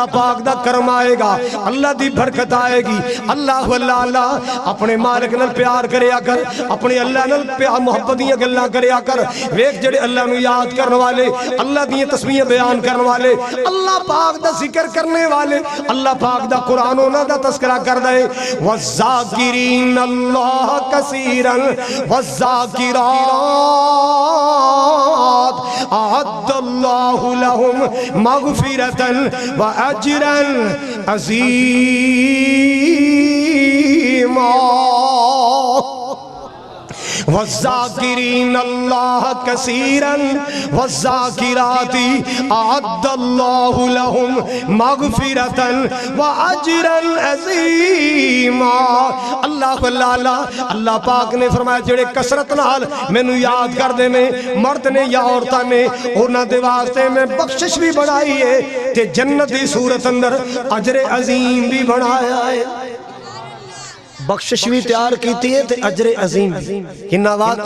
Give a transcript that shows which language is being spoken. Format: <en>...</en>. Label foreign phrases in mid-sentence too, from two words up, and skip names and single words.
<pa>پاک دا کرم آئے گا اللہ دی برکت آئے گی اللہ اللہ اللہ اپنے مالک نال پیار کریا کر اپنے اللہ نال پیار محبت دی گلاں کریا کر ویکھ جیڑے اللہ نوں یاد کرنے والے اللہ دی تسبیح بیان کرنے والے اللہ پاک دا ذکر کرنے والے اللہ پاک دا قرآن اوہناں دا تذکرہ کردا ہے</pa> <ar>والذاكرين الله كثيرا والذاكرات أعد الله لهم مغفرة وأجرا عظيما والذاكرين الله كثيرا والذاكرات أعد الله لهم مغفرة وأجرا عظيما</ar> <pa>اللہ اللہ اللہ پاک نے فرمایا جیڑے کثرت نال مینوں یاد کردے نے مرد نے یا عورتاں نے اوہناں دے واسطے میں بخشش بھی بنائی ہے تے جنت دی صورت اندر اجر عظیم بھی بنایا ہے بخشش بھی تیار کی ہے تے اجرے عظیم کنہاں واسطے</pa>